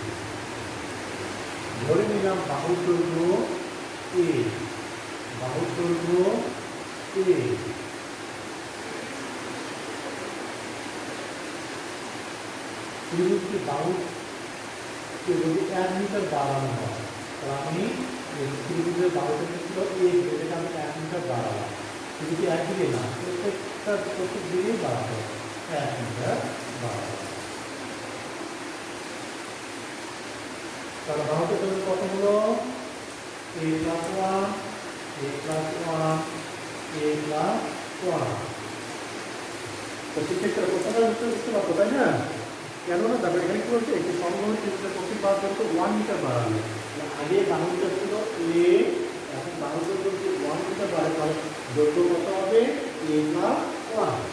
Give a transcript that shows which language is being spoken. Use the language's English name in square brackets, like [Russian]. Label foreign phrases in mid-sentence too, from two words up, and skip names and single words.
[Bangla] ধরে নিলাম বাহুর দৈর্ঘ্য a, বাহুর দৈর্ঘ্য a, ত্রিভুজটি বাহুকে যদি 1 মিটার বাড়ানো হয়, তাহলে আমি ত্রিভুজের বাহুটা ছিল a, এটাকে আমি 1 মিটার বাড়ালাম। ত্রিভুজটি একদিকে না, প্রত্যেক দিকেই বাড়াতে হবে, 1 মিটার বাড়াবো। তাহলে বাহুটার দৈর্ঘ্য কত হলো? [English] a plus 1, a plus 1, a plus 1। [Bangla] তো সেক্ষেত্রে প্রথমটা বুঝতে পারতো, তাই না? কেননা তারপরে এখানে কি বলছে, একটি সমবাহু ত্রিভুজের প্রত্যেক বাহুর দৈর্ঘ্য 1 মিটার বাড়ালে। আগে বাহুটা ছিল a, এখন বাহুর দৈর্ঘ্য যদি 1 মিটার বাড়ে, তাহলে দৈর্ঘ্য কত হবে? [English] a plus 1।